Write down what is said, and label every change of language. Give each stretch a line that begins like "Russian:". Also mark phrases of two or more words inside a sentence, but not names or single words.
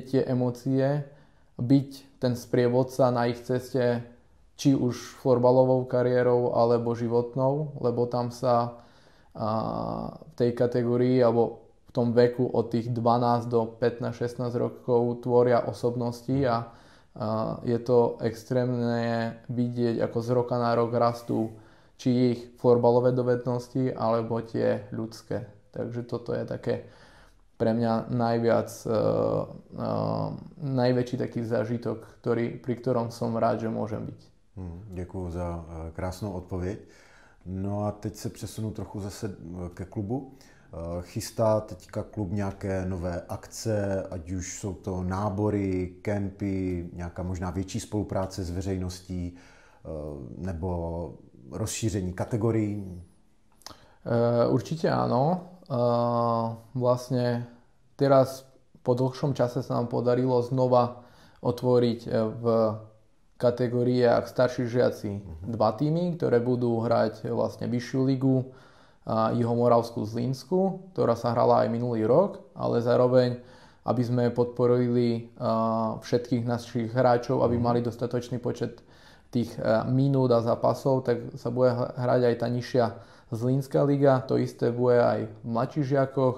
Slovak: tie emócie, byť ten sprievodca na ich ceste, či už florbalovou kariérou alebo životnou, lebo tam sa v tej kategórii alebo v tom veku od tých 12 do 15-16 rokov tvoria osobnosti a je to extrémne vidieť, ako z roka na rok rastú či ich florbalové dovednosti, alebo tie ľudské. Takže toto je také pre mňa najväčší taký zážitok, pri ktorom som rád, že môžem byť.
Czech: Děkuji za krásnou odpověď. No a teď se přesunu trochu zase ke klubu. Chystá teďka klub nějaké nové akce, ať už jsou to nábory, kempy, nějaká možná větší spolupráce s veřejností nebo rozšíření kategorií?
Slovak: Určite áno. Vlastne teraz po dlhšom čase sa nám podarilo znova otvoriť v kategóriách starší žiaci dva týmy, ktoré budú hrať vlastne vyššiu ligu, Juhomoravskú Zlínsku, ktorá sa hrala aj minulý rok, ale zároveň, aby sme podporili všetkých našich hráčov, aby mali dostatočný počet tých minút a zápasov, tak sa bude hrať aj tá nižšia Zlínska liga, to isté bude aj v mladších žiakoch.